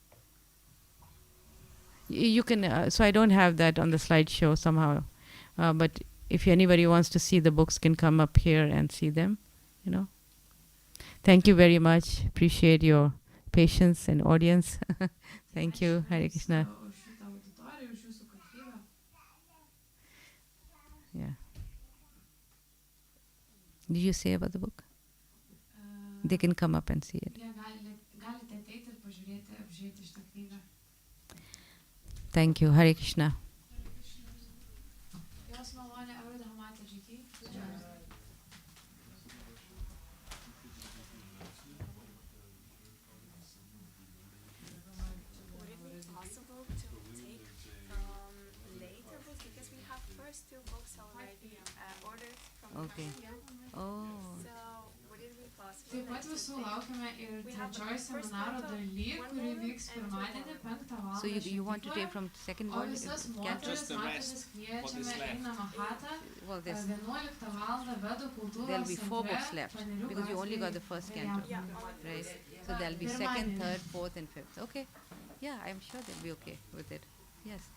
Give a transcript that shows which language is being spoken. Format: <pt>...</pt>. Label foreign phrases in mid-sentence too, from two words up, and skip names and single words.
<en>You can, so I don't have that on the slideshow somehow. But if anybody wants to see the books, can come up here and see them, you know. Thank you very much. Appreciate your patience and audience. Thank you.</en> <sa>Hare Krishna.</sa> <lt>Už šitą auditoriją, už jūsų kantrybę.</lt> <en>Yeah. Did you say about the book? They can come up and see it.</en> <lt>Jie galite ateiti ir pažiūrėti, apžiūrėti šitą knygą.</lt> <en>Thank you.</en> <sa>Hare Krishna.</sa> <lt>Jos malonė Aruddha</lt> <hi>mataji ki.</hi> <en>Would it be possible to take from later books, because we have first two books already ordered from Okay. India. Oh. So would it be possible</en> <lt>Taip pat</lt> <en>to</en> <lt>visų</lt> <en>take</en> <lt>laukiame ir trečioji seminaro daly, kuri vyks pirmadienį 5 val.</lt> <en>So you want to take from second</en> <lt>O</lt> <en>volume?</en> <lt>visas</lt> <en>Canto?</en> <lt>moteris</lt> <en>Just the</en> <lt>moteris</lt> <en>rest,</en> <lt>kviečiame</lt> <en>what is</en> <lt>į</lt> <en>left.</en> <lt>Namahatą</lt> <en>Well, there's</en> <lt>11 val. Vedų kultūros</lt> <en>there'll be 4</en> <lt>centre,</lt> <en>books left</en> <lt>Panerių</lt> <en>because you only got the</en> <lt>gatvėje,</lt> <en>first</en> <lt>Viliamų.</lt> <en>canto, Yeah. right? So there'll be second,</en> <lt>Pirmadienį.</lt> <en>third, fourth, and fifth. Okay. Yeah, I'm sure they'll be okay with it. Yes.</en>